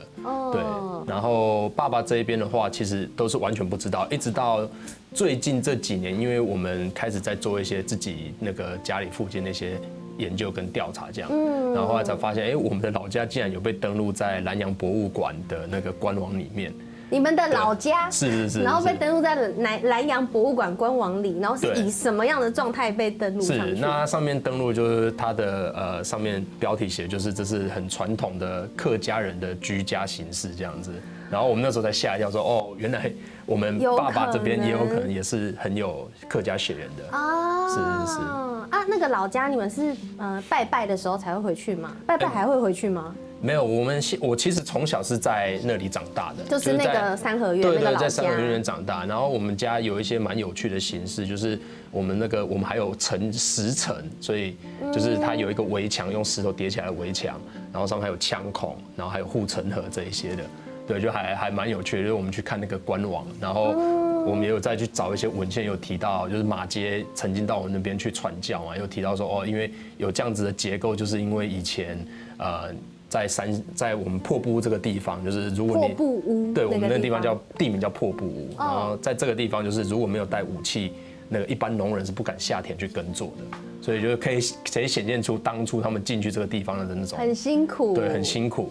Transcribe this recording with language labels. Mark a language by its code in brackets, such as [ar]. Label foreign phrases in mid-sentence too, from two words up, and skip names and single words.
[zh] 對，然後爸爸這一邊的話，其實都是完全不知道，一直到最近這幾年，因為我們開始在做一些自己那個家裡附近那些研究跟調查這樣，然後後來才發現，我們的老家竟然有被登錄在蘭陽博物館的那個官網裡面。你們的老家是，然後被登錄在蘭陽博物館官網裡，然後是以什麼樣的狀態被登錄上去？是，那上面登錄就是它的上面標題寫就是這是很傳統的客家人的居家形式這樣子。然後我們那時候才嚇一跳，說哦，原來我們爸爸這邊也有可能也是很有客家血緣的。啊，是啊，那個老家你們是拜拜的時候才會回去嗎？拜拜還會回去嗎？沒有，我其實從小是在那裡長大的，就是那個三合院那個老家。對，在三合院長大。然後我們家有一些蠻有趣的形式，就是我們還有10層，所以就是它有一個圍牆，用石頭疊起來的圍牆，然後上面還有槍孔，然後還有護城河這一些的。對，就還蠻有趣的。就是我們去看那個官網，然後我們也有再去找一些文獻，有提到就是馬偕曾經到我們那邊去傳教嘛，有提到說哦，因為有這樣子的結構，就是因為以前在我們破布屋這個地方，就是如果你破布屋，對，我們那個地方叫地名叫破布屋，然後在這個地方就是如果沒有帶武器，那個一般農人是不敢下田去耕作的，所以就可以顯現出當初他們進去這個地方的那種很辛苦，對，很辛苦。